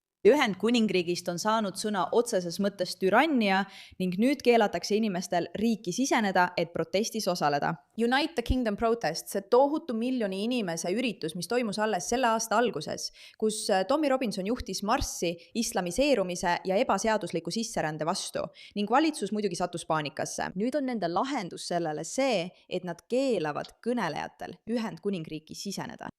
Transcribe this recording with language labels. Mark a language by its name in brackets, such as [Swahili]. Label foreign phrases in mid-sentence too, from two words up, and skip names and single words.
[Estonian] Ühendkuningriigist on saanud sõna otseses mõttes türannia ning nüüd keelatakse inimestel riiki siseneda, et protestis osaleda. Unite the Kingdom protest, see tohutu miljoni inimese üritus, mis toimus alles selle aasta alguses, kus Tommy Robinson juhtis marssi islamiseerumise ja ebaseadusliku sisserände vastu ning valitsus muidugi sattus paanikasse. Nüüd on nende lahendus sellele see, et nad keelavad kõnelejatel Ühendkuningriiki siseneda.